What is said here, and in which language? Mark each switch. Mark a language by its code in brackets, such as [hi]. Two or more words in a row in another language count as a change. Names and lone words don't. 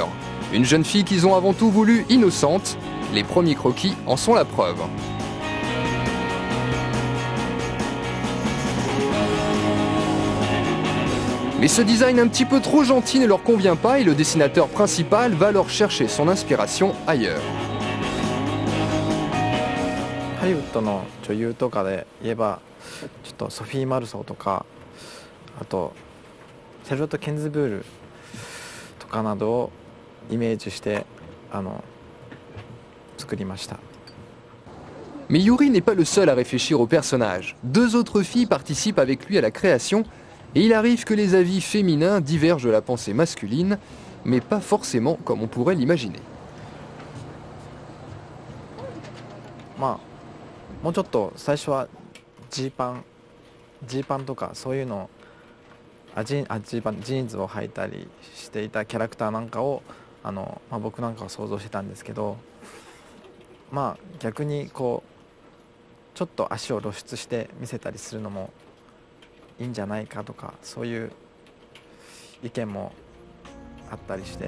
[fr] Une jeune fille qu'ils ont avant tout voulu innocente. Les premiers croquis en sont la preuve. Mais ce design un petit peu trop gentil ne leur convient pas et le dessinateur principal va leur chercher son inspiration ailleurs. [ja] ハリウッドの女優とかで言えばちょっとソフィー・マルソーとかあとシャルロット・ケンズブールとかなどをイメージして作りました。 [fr] Mais Yuri n'est pas le seul à réfléchir au personnage. 2 autres filles participent avec lui à la création et il arrive que les avis féminins divergent de la pensée masculine, mais pas forcément comme on pourrait l'imaginer. [ja] まあもうちょっと最初はジーパンとかそういうのジーンズを履いたりしていたキャラクターなんかを僕なんかは想像してたんですけど、まあ逆にこうちょっと足を露出して見せたりするのもいいんじゃないかとかそういう意見もあったりして。